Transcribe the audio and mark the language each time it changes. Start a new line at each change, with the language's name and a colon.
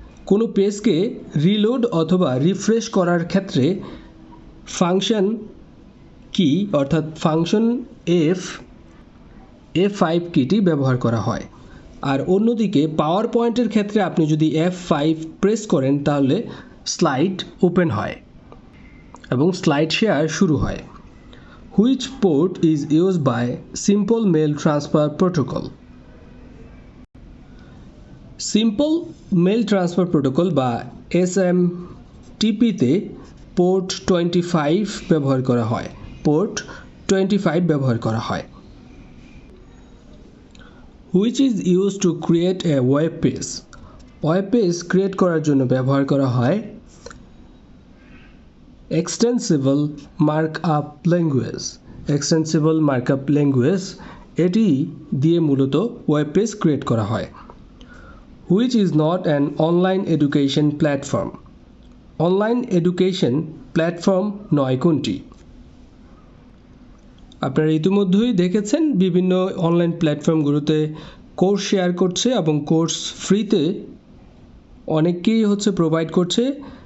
Bangla: কোনো পেজকে রিলোড অথবা রিফ্রেশ করার ক্ষেত্রে ফাংশন কি অর্থাৎ ফাংশন F5 কিটি ব্যবহার করা হয়। আর অন্যদিকে পাওয়ার পয়েন্টের ক্ষেত্রে আপনি যদি F5 প্রেস করেন তাহলে স্লাইড ওপেন হয় এবং স্লাইড শেয়ার শুরু হয়।
English: Which port is used by Simple Mail Transfer Protocol?
Bangla: Simple Mail Transfer Protocol বা SMTP তে পোর্ট 25 ব্যবহার করা হয়। পোর্ট 25 ব্যবহার করা হয়।
English: Which is used to create a web page?
Bangla: Web page create করার জন্য ব্যবহার করা হয় Extensible Markup Language. Extensible Markup Language এটি দিয়ে মূলত ওয়েব পেজ ক্রিয়েট করা হয়।
English: Which is not an online education platform?
Bangla: Online education platform নয় কোনটি? আপনারা ইতিমধ্যেই দেখেছেন বিভিন্ন অনলাইন প্ল্যাটফর্মগুলোতে কোর্স শেয়ার করছে এবং কোর্স ফ্রিতে অনেকেই প্রোভাইড করছে।